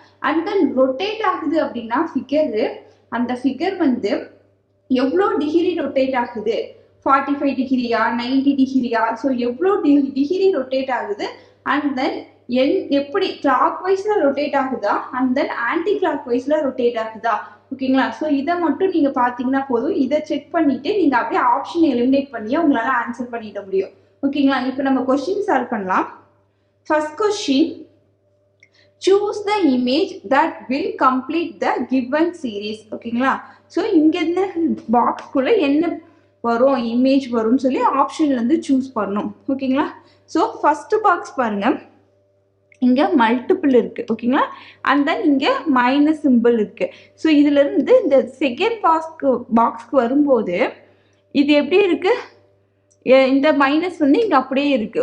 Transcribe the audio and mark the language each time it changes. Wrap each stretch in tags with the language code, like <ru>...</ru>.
<ta>And then rotate ஆகுது அப்படின்னா figure, அந்த ஃபிகர் வந்து எவ்வளோ டிகிரி ரொட்டேட் ஆகுது, 45 டிகிரியா 90 டிகிரியா, ஸோ எவ்வளோ டிகிரி ரொட்டேட் ஆகுது, அண்ட் தென் எப்படி கிளாக் வைஸ்ல ரொட்டேட் ஆகுதா and then anti clock வைஸ்ல rotate ஆகுதா. ஓகேங்களா, ஸோ இதை மட்டும் நீங்க பாத்தீங்கன்னா போதும். இதை செக் பண்ணிட்டு நீங்க அப்படியே ஆப்ஷன் எலிமினேட் பண்ணியே உங்களால ஆன்சர் பண்ணிட முடியும். ஓகேங்களா, இப்போ நம்ம கொஸ்டின் சால்வ் பண்ணலாம்.</ta> <en>First question, choose the image that will complete the given series.</en> <ta>ஓகேங்களா, ஸோ இங்க இந்த பாக்ஸ்குள்ள என்ன வரும், இமேஜ் வரும்னு சொல்லி ஆப்ஷன்ல இருந்து சூஸ் பண்ணணும். ஓகேங்களா, ஸோ ஃபர்ஸ்ட் பாக்ஸ் பாருங்க, இங்க மல்டிபிள் இருக்கு. ஓகேங்களா, அண்ட் தென் இங்க மைனஸ் சிம்பிள் இருக்கு. ஸோ இதுல இருந்து இந்த செகண்ட் பாக்ஸ்க்கு வரும்போது இது எப்படி இருக்கு, இந்த மைனஸ் வந்து இங்க அப்படியே இருக்கு.</ta>